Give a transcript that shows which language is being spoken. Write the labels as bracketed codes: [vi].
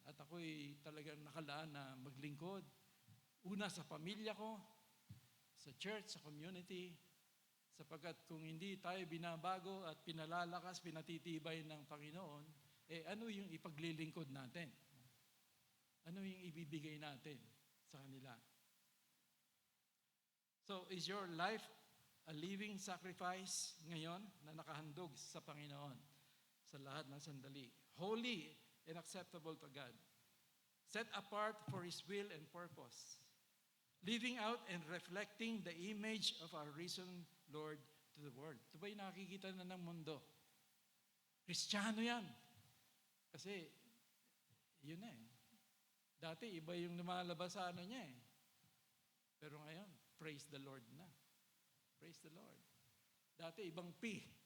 [tl] At ako'y talagang nakalaan na maglingkod. Una sa pamilya ko, sa church, sa community, sapagkat kung hindi tayo binabago at pinalalakas, pinatitibay ng Panginoon, ano yung ipaglilingkod natin? Ano yung ibibigay natin sa kanila? [en] So, is your life a living sacrifice [tl] ngayon na nakahandog sa Panginoon sa lahat ng sandali? [en] Holy and acceptable to God. Set apart for His will and purpose. Living out and reflecting the image of our risen Lord to the world. [tl] Ito ba yung nakikita na ng mundo? Kristiyano yan. Kasi, yun Dati, iba yung lumalabas sa niya Pero ngayon, praise the Lord na. Praise the Lord. Dati, ibang P.